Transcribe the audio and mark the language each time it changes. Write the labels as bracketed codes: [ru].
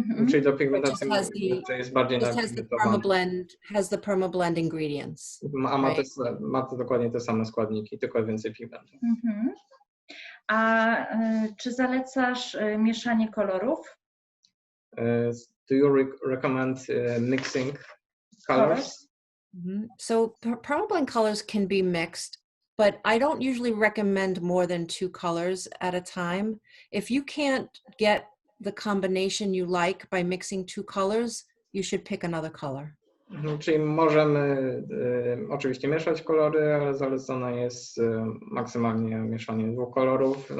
[pl] Czyli do pigmentacji jest bardziej [en] has the Perma Blend ingredients. [pl] Ma to dokładnie te same składniki, tylko więcej pigmentów. A czy zalecasz mieszanie kolorów? [en] Do you recommend mixing colors? So Perma Blend colors can be mixed, but I don't usually recommend more than 2 colors at a time. If you can't get the combination you like by mixing 2 colors, you should pick another color. [pl] Czyli możemy oczywiście mieszać kolory, ale zalecone jest maksymalnie mieszanie 2 kolorów.